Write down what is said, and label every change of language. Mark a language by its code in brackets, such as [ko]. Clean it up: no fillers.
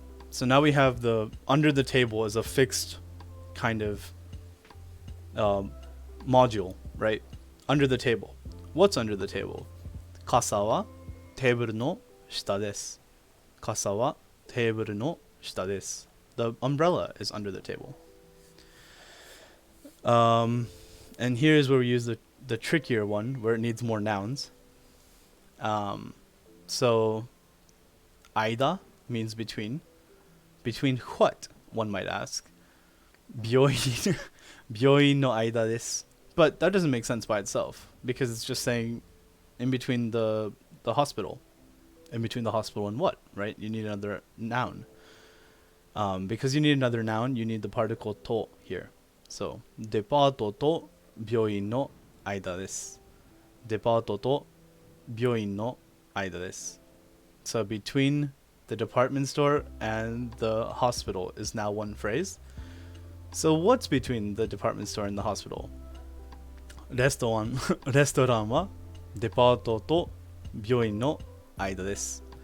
[en] So now we have the under the table as a fixed kind of module, right? Under the table. What's under the table? [ja] 傘はテーブルの下です. 傘はテーブルの下です. [en] The umbrella is under the table. And here's where we use the trickier one, where it needs more nouns. So, aida means between. Between what, one might ask? [ja] 病院, 病院の間です. [en] But that doesn't make sense by itself, because it's just saying in between the hospital. In between the hospital and what, right? You need another noun. Because you need another noun, you need the particle to here. [ja] So, デパートと病院の間です. デパートと病院の間です. [en] So, between the department store and the hospital is now one phrase. So, what's between the department store and the hospital? [ja] レストランはデパートと病院の間です.